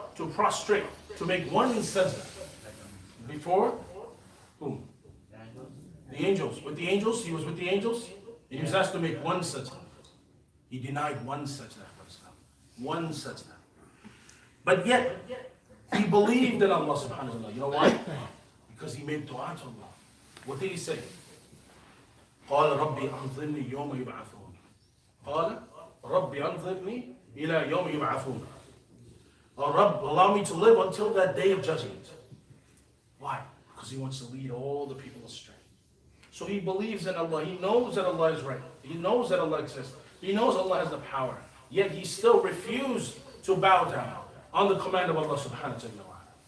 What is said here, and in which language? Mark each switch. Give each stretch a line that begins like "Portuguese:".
English: To prostrate, to make one sajda. Before whom? The angels. With the angels, he was with the angels. And he was asked to make one sajda. He denied one sajda. One sajda. But yet, he believed in Allah subhanahu wa ta'ala. You know why? Because he made dua to Allah. What did he say?
Arabic: قال ربي أنظرني يوم يبعثون. قال ربي أنظرني إلى يوم يبعثون.
English: Oh Rabb, allow me to live until that day of judgment. Why? Because he wants to lead all the people astray. So he believes in Allah. He knows that Allah is right. He knows that Allah exists. He knows Allah has the power. Yet he still refused to bow down on the command of Allah subhanahu wa ta'ala.